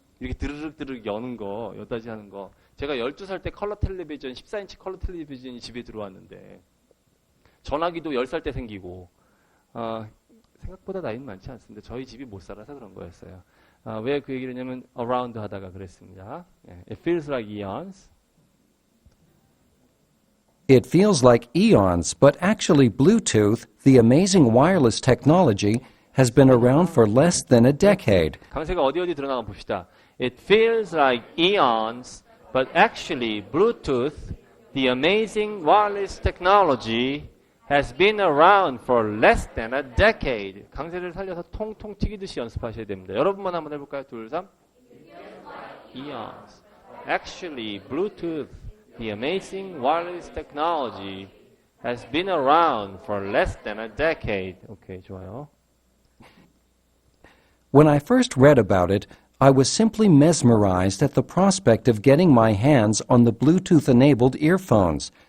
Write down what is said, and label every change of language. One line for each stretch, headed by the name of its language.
Korean: 이렇게 드르륵 여는 거 여다지 하는 거. 제가 12살 때 컬러 텔레비전 14인치 컬러 텔레비전이 집에 들어왔는데 전화기도 10살 때 생기고 생각보다 나이는 많지 않습니다. 저희 집이 못 살아서 그런 거였어요. 왜 그 얘기를 했냐면 around 하다가 그랬습니다.
English: It feels like eons. It feels like eons, but actually Bluetooth, the amazing wireless technology, has been around for less than a decade.
Korean: 강세가 어디 드러나가 봅시다.
English: It feels like eons, but actually Bluetooth, the amazing wireless technology, has been around for less than a decade.
Korean: 강세를 살려서 통통 튀기듯이 연습하셔야 됩니다. 여러분만 한번 해볼까요?
English: 2, 3. Eons. Actually, Bluetooth, the amazing wireless technology, has been around for less than a decade.
Korean: 오케이, 좋아요.
English: When I first read about it, I was simply mesmerized at the prospect of getting my hands on the Bluetooth-enabled earphones.